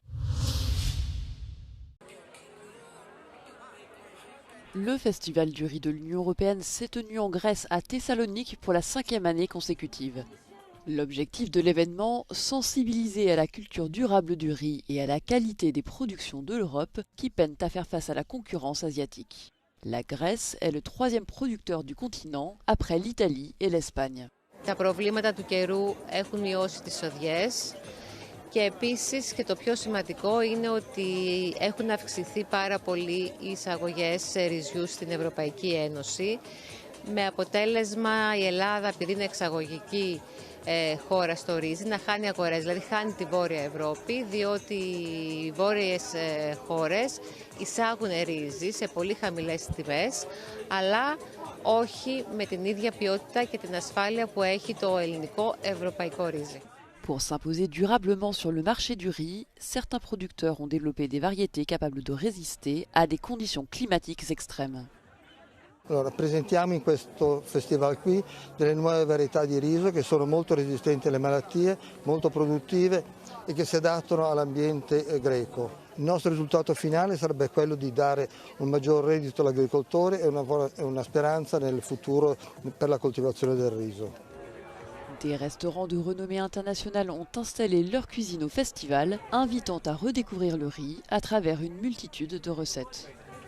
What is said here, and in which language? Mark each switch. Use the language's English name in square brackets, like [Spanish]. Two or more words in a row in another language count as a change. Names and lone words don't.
[French] Le Festival du riz de l'Union européenne s'est tenu en Grèce à Thessalonique pour la 5e année consécutive. L'objectif de l'événement, sensibiliser à la culture durable du riz et à la qualité des productions de l'Europe qui peinent à faire face à la concurrence asiatique. La Grèce est le 3e producteur du continent après l'Italie et l'Espagne. [Greek] Τα προβλήματα του καιρού έχουν μειώσει τις οδιές. Και επίσης και το πιο σημαντικό είναι ότι έχουν αυξηθεί πάρα πολύ οι εισαγωγές ρυζιού στην Ευρωπαϊκή Ένωση με αποτέλεσμα η Ελλάδα, επειδή είναι εξαγωγική χώρα στο ρύζι, να χάνει αγορές, δηλαδή χάνει τη Βόρεια Ευρώπη, διότι οι βόρειες χώρες εισάγουν ρύζι σε πολύ χαμηλές τιμές, αλλά όχι με την ίδια ποιότητα και την ασφάλεια που έχει το ελληνικό ευρωπαϊκό ρύζι. [French] Pour s'imposer durablement sur le marché du riz, certains producteurs ont développé des variétés capables de résister à des conditions climatiques extrêmes. [Italian] Allora, presentiamo in questo festival qui delle nuove varietà di riso che sono molto resistenti alle malattie, molto produttive e che si adattano all'ambiente greco. Il nostro risultato finale sarebbe quello di dare un maggior reddito all'agricoltore e una speranza nel futuro per la coltivazione del riso. [French] Des restaurants de renommée internationale ont installé leur cuisine au festival, invitant à redécouvrir le riz à travers une multitude de recettes.